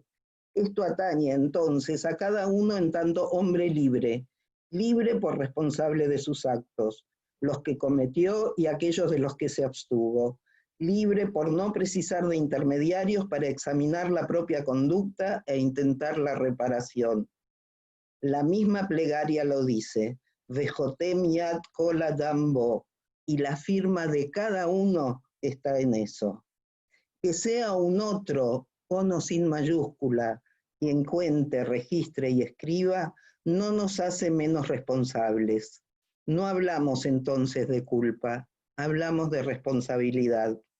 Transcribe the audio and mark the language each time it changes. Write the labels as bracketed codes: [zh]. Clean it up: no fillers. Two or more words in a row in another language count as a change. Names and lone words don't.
[es] Esto atañe entonces a cada uno en tanto hombre libre, libre por responsable de sus actos, los que cometió y aquellos de los que se abstuvo, libre por no precisar de intermediarios para examinar la propia conducta e intentar la reparación. La misma plegaria lo dice, [he] וחותם יד כל אדם בו, [es] y la firma de cada uno está en eso. Que sea un otro, con o sin mayúscula, quien cuente, registre y escriba, no nos hace menos responsables. No hablamos entonces de culpa, hablamos de responsabilidad.